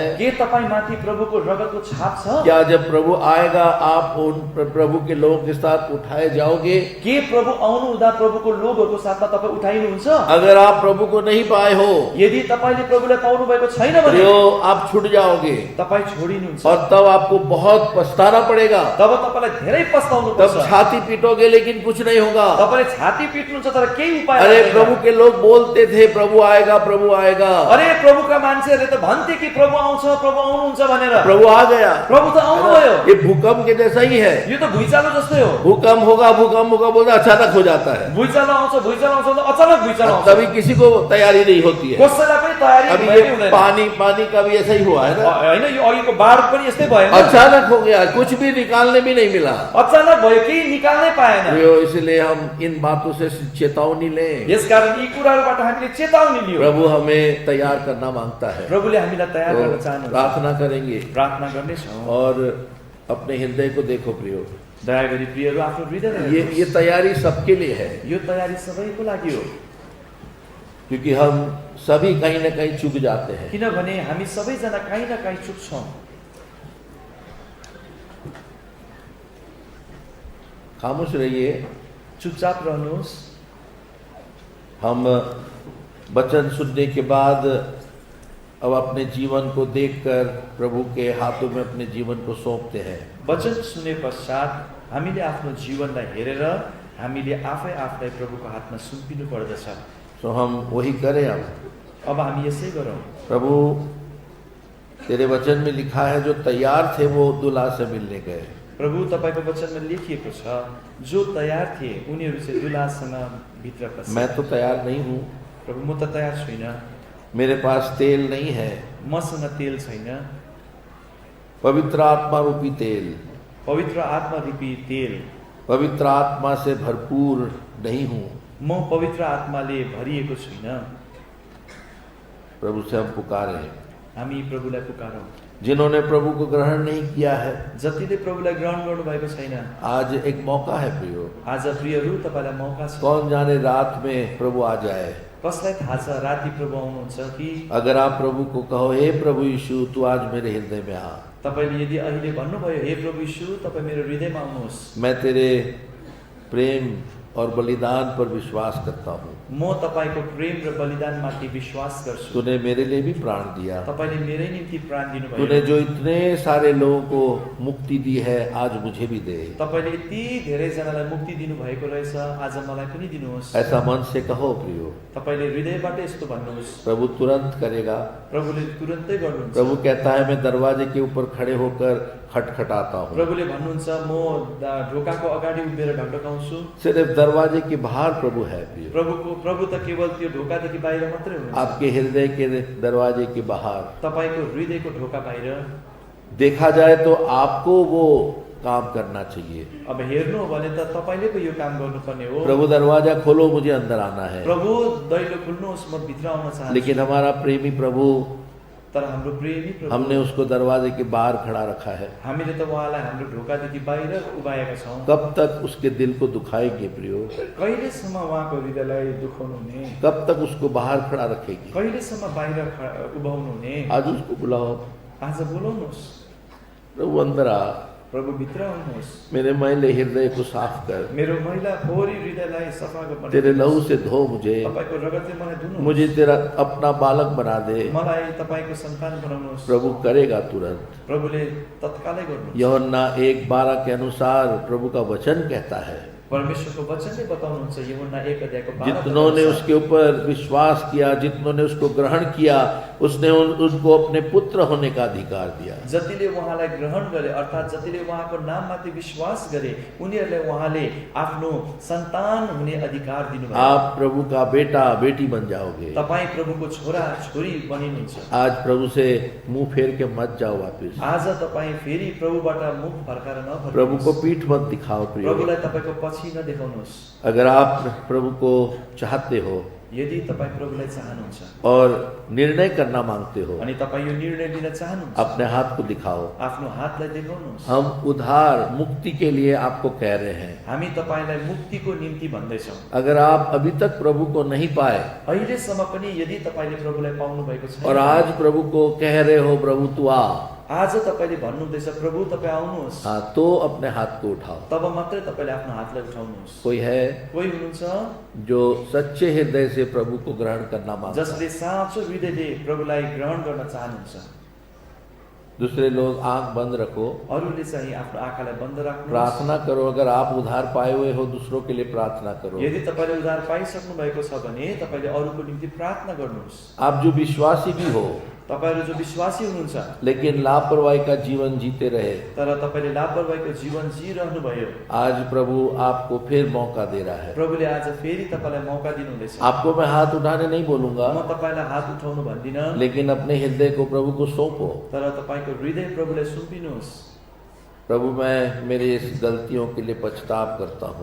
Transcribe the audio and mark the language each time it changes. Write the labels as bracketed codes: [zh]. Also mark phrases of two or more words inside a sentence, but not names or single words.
[ne] के तपाईँ माथि प्रभुको रगतको छाप छ? [hi] क्या जब प्रभु आएगा आप उन प्रभु के लोगों के साथ उठाए जाओगे? [ne] के प्रभु आउनु हुँदा प्रभुको लोगहरूको साथमा तपाईँ उठाइनुहुन्छ? [hi] अगर आप प्रभु को नहीं पाए हो, [ne] यदि तपाईले प्रभुलाई पाउनु भएको छैन भने [hi] आप छूट जाओगे, [ne] तपाईँ छोडिनुहुन्छ, [hi] और तब आपको बहुत पछताना पड़ेगा। [ne] तब तपाईँलाई धेरै पछताउनु पर्छ। [hi] तब छाती पीटोगे लेकिन कुछ नहीं होगा। [ne] तपाईले छाती पिट्नुहुन्छ तर केही उपाय अरे छैन। [hi] प्रभु के लोग बोलते थे प्रभु आएगा, प्रभु आएगा। [ne] अरे प्रभुका मान्छेहरूले त भन्थे कि प्रभु आउँछ, प्रभु आउनुहुन्छ भनेर। [hi] प्रभु आ गया, [ne] प्रभु त आउनुभयो। [hi] ये भूकंप के जैसा ही है। [ne] यो त भुइँचालो जस्तै हो। [hi] भूकंप होगा बोलता अचानक हो जाता है। [ne] भुइँचालो आउँछ त अचानक भुइँचालो आउँछ। [hi] तभी किसी को तैयारी नहीं होती है। [ne] कसैलाई पनि तयारी अभी भएकै ये हुँदैन। [hi] पानी का भी ऐसा ही हुआ है ना, [ne] हैन, यो अघिको बाढ पनि यस्तै भयो। [hi] अचानक हो गया, कुछ भी निकालने भी नहीं मिला। [ne] अचानक भयो, केही निकाल्नै पाएन। [hi] इसलिए हम इन बातों से चेतावनी लें। [ne] यसकारण यी कुराहरूबाट हामीले चेतावनी लियौँ। [hi] प्रभु हमें तैयार करना मांगता है। [ne] प्रभुले हामीलाई तयार गर्न चाहनुहुन्छ। [hi] प्रार्थना करेंगे, [ne] प्रार्थना गर्नेछौँ। [hi] और अपने हृदय को देखो प्रियो, [ne] दया गरी प्रियहरू आफ्नो हृदयलाई [hi] ये तैयारी सबके लिए है, [ne] यो तयारी सबैको लागि हो। [hi] क्योंकि हम सभी कहीं न कहीं चूक जाते हैं। [ne] किनभने हामी सबैजना कहीँ न कहीँ चुक्छौँ। [hi] खामोश रहिए, [ne] चुपचाप रहनुहोस्। [hi] हम वचन सुनने के बाद अब अपने जीवन को देखकर प्रभु के हाथों में अपने जीवन को सौंपते हैं। [ne] वचन सुने पश्चात हामीले आफ्नो जीवनलाई हेरेर हामीले आफै आफूलाई प्रभुको हातमा सुम्पिनु पर्दछ। [hi] तो हम वही करें। [ne] अब हामी यसै गरौँ। [hi] प्रभु, तेरे वचन में लिखा है जो तैयार थे वो दुल्हा से मिलने गए। [ne] प्रभु, तपाईको वचनमा लेखिएको छ, जो तयार थिए उनीहरू चाहिँ दुल्हासँग भित्र पसे। [hi] मैं तो तैयार नहीं हूँ। [ne] प्रभु, म त तयार छुइनँ, [hi] मेरे पास तेल नहीं है, [ne] मसँग तेल छैन, [hi] पवित्र आत्मा रूपी तेल, [ne] पवित्र आत्मा रूपी तेल, [hi] पवित्र आत्मा से भरपूर नहीं हूँ। [ne] म पवित्र आत्माले भरिएको छुइनँ। [hi] प्रभु से हम पुकारे, [ne] हामी प्रभुलाई पुकारौँ। [hi] जिन्होंने प्रभु को ग्रहण नहीं किया है, [ne] जतिले प्रभुलाई ग्रहण गर्नुभएको छैन, [hi] आज एक मौका है प्रियो। [ne] आज प्रियहरू तपाईँलाई मौका छ। [hi] कौन जाने रात में प्रभु आ जाए। [ne] कसलाई थाहा छ राति प्रभु आउनुहुन्छ कि। [hi] अगर आप प्रभु को कहो, हे प्रभु यीशु तू आज मेरे हृदय में आ, [ne] तपाईँले यदि अहिले भन्नुभयो, हे प्रभु यीशु तपाईँ मेरो हृदयमा आउनुहोस्, [hi] मैं तेरे प्रेम और बलिदान पर विश्वास करता हूँ, [ne] म तपाईँको प्रेम र बलिदानमाथि विश्वास गर्छु। [hi] तूने मेरे लिए भी प्राण दिया, [ne] तपाईँले मेरै निम्ति प्राण दिनुभयो। [hi] तूने जो इतने सारे लोगों को मुक्ति दी है आज मुझे भी दे। [ne] तपाईँले यति धेरैजनालाई मुक्ति दिनुभएको रहेछ, आज मलाई पनि दिनुहोस्। [hi] ऐसा मन से कहो प्रियो। [ne] तपाईँले हृदयबाट यस्तो भन्नुहोस्। [hi] प्रभु तुरंत करेगा। [ne] प्रभुले तुरन्तै गर्नुहुन्छ। [hi] प्रभु कहता है मैं दरवाजे के ऊपर खड़े होकर खटखटाता हूँ। [ne] प्रभुले भन्नुहुन्छ म ढोकाको अगाडि उभिएर ढकढकाउँछु। [hi] सिर्फ दरवाजे के बाहर प्रभु है प्रियो। [ne] प्रभु त केवल त्यो ढोकादेखि बाहिर मात्रै हुनुहुन्छ। [hi] आपके हृदय के दरवाजे के बाहर, [ne] तपाईँको हृदयको ढोका बाहिर। [hi] देखा जाए तो आपको वो काम करना चाहिए। [ne] अब हेर्नु हो भने त तपाईँले पो यो काम गर्नुपर्ने हो। [hi] प्रभु दरवाजा खोलो, मुझे अंदर आना है। [ne] प्रभु दैलो खोल्नुहोस्, म भित्र आउन चाहन्छु। [hi] लेकिन हमारा प्रेमी प्रभु, [ne] तर हाम्रो प्रेमी प्रभु, [hi] हमने उसको दरवाजे के बाहर खड़ा रखा है। [ne] हामीले त उहाँलाई हाम्रो ढोकादेखि बाहिर उभाएका छौँ। [hi] कब तक उसके दिल को दुखाएंगे प्रियो। [ne] कहिलेसम्म उहाँको हृदयलाई दुखाउनु हुने। [hi] कब तक उसको बाहर खड़ा रखेगी। [ne] कहिलेसम्म बाहिर उभाउनु हुने। [hi] आज उसको बुलाओ, [ne] आज बोलाउनुहोस्। [hi] प्रभु अंदर आ, [ne] प्रभु भित्र आउनुहोस्। [hi] मेरे मैले हृदय को साफ कर, [ne] मेरो मैला फोहोरी हृदयलाई सफा गर्नु। [hi] तेरे लहू से धो मुझे, [ne] तपाईको रगतले मलाई धुनु। [hi] मुझे तेरा अपना बालक बना दे। [ne] मलाई तपाईको सन्तान बनाउनुहोस्। [hi] प्रभु करेगा तुरंत। [ne] प्रभुले तत्कालै गर्नुहुन्छ। [hi] यूहन्ना 1:12 के अनुसार प्रभु का वचन कहता है, [ne] परमेश्वरको वचनले बताउनुहुन्छ। यूहन्ना 1:12 [hi] जितनों ने उसके ऊपर विश्वास किया, जितनों ने उसको ग्रहण किया, उसने उनको अपने पुत्र होने का अधिकार दिया। [ne] जतिले उहाँलाई ग्रहण गरे, अर्थात् जतिले उहाँको नाममाथि विश्वास गरे, उनीहरूलाई उहाँले आफ्नो सन्तान हुने अधिकार दिनुभयो। [hi] आप प्रभु का बेटा बेटी बन जाओगे। [ne] तपाईँ प्रभुको छोरा छोरी बनिनुहुन्छ। [hi] आज प्रभु से मुंह फेर के मत जाओ वापस। [ne] आज तपाईँ फेरि प्रभुबाट मुख फर्काएर नफर्किनुहोस्। [hi] प्रभु को पीठ मत दिखाओ प्रियो। [ne] प्रभुलाई तपाईको पछि नदेखाउनुहोस्। [hi] अगर आप प्रभु को चाहते हो, [ne] यदि तपाईँ प्रभुलाई चाहनुहुन्छ [hi] और निर्णय करना मांगते हो, [ne] अनि तपाईँ यो निर्णय लिन चाहनुहुन्छ, [hi] अपने हाथ को दिखाओ। [ne] आफ्नो हातलाई देखाउनुहोस्। [hi] हम उद्धार मुक्ति के लिए आपको कह रहे हैं। [ne] हामी तपाईलाई मुक्तिको निम्ति भन्दैछौँ। [hi] अगर आप अभी तक प्रभु को नहीं पाए, [ne] अहिलेसम्म पनि यदि तपाईले प्रभुलाई पाउनु भएको छैन, [hi] और आज प्रभु को कह रहे हो प्रभु तू आ, [ne] आज तपाईले भन्नुहुँदैछ प्रभु तपाईँ आउनुहोस्, [hi] हाँ, तो अपने हाथ को उठाओ। [ne] तब मात्रै तपाईले आफ्नो हातलाई उठाउनुहोस्। [hi] कोई है [ne] कोही हुनुहुन्छ [hi] जो सच्चे हृदय से प्रभु को ग्रहण करना मांगता है? [ne] जसले साँचो हृदयले प्रभुलाई ग्रहण गर्न चाहनुहुन्छ? [hi] दूसरे लोग आंख बंद रखो, [ne] अरूले चाहिँ आफ्नो आँखालाई बन्द राख्नुहोस्। [hi] प्रार्थना करो। अगर आप उद्धार पाए हुए हो, दूसरों के लिए प्रार्थना करो। [ne] यदि तपाईले उद्धार पाइसक्नु भएको छ भने तपाईले अरूको निम्ति प्रार्थना गर्नुहोस्। [hi] आप जो विश्वासी भी हो, [ne] तपाईहरु जो विश्वासी हुनुहुन्छ [hi] लेकिन लापरवाही का जीवन जीते रहे, [ne] तर तपाईले लापरवाहीको जीवन जिरहनु भयो, [hi] आज प्रभु आपको फिर मौका दे रहा है। [ne] प्रभुले आज फेरि तपाईलाई मौका दिनुहुँदैछ। [hi] आपको मैं हाथ उठाने नहीं बोलूंगा, [ne] म तपाईलाई हात उठाउनु भन्दिन, [hi] लेकिन अपने हृदय को प्रभु को सौंपो। [ne] तर तपाईको हृदय प्रभुलाई सुम्पिनुहोस्। [hi] प्रभु मैं मेरे इस गलतियों के लिए पछताव करता हूँ।